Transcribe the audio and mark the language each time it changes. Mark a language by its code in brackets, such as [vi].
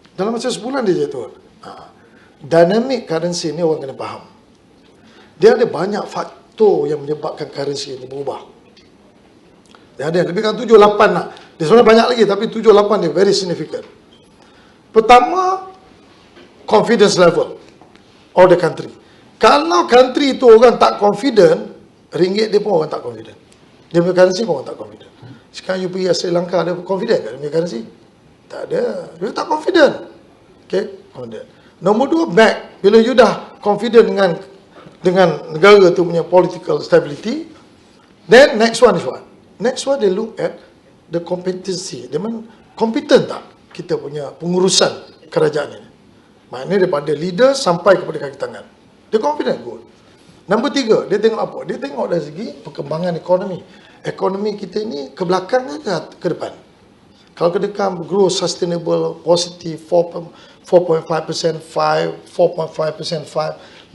[ms] Dalam masa sebulan dia jatuh. Dynamic currency ni orang kena faham. Dia ada banyak faktor yang menyebabkan currency ni berubah. Dia ada lebih kurang 7-8 lah. Dia sebenarnya banyak lagi, tapi 7-8 dia [en] very significant. Pertama, confidence level of the country. [ms] Kalau country itu orang tak confident, ringgit dia pun orang tak confident. Dia punya currency pun orang tak confident. Sekarang you pergi Sri Lanka, dia confident tak dia punya currency? Tak ada. Dia tak confident. Okay, confident. Nombor 2, back. Bila you dah confident dengan negara tu punya [en] political stability, then next one is what? Next one, they look at the competency. [ms] Dia memang competent tak kita punya pengurusan kerajaan ini? Maknanya daripada leader sampai kepada kaki tangan. Dia confident, good. Nombor 3, dia tengok apa? Dia tengok dari segi perkembangan ekonomi. Ekonomi kita ini ke belakang ke depan. Kalau ke depan [en] growth sustainable, positive, [ms] 4.5%, 4.5%, 5.